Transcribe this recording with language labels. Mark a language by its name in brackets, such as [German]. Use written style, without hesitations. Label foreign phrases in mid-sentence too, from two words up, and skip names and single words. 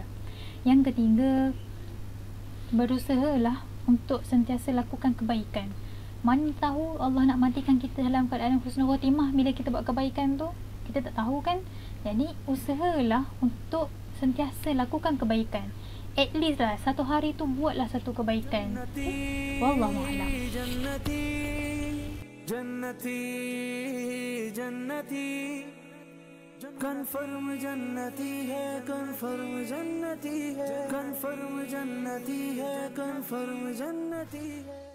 [Malay] Yang ketiga, berusahalah untuk sentiasa lakukan kebaikan. Mana tahu Allah nak matikan kita dalam keadaan [Arabic] حسن الخاتمة [Malay] bila kita buat kebaikan tu, kita tak tahu kan. Jadi usahalah untuk sentiasa lakukan kebaikan. [English] At least [Malay] lah satu hari tu buatlah satu kebaikan. [Arabic] والله أعلم. [Hindi] जन्नती कन्फर्म जन्नती है, कन्फर्म जन्नती है, कन्फर्म जन्नती है, कन्फर्म जन्नती है।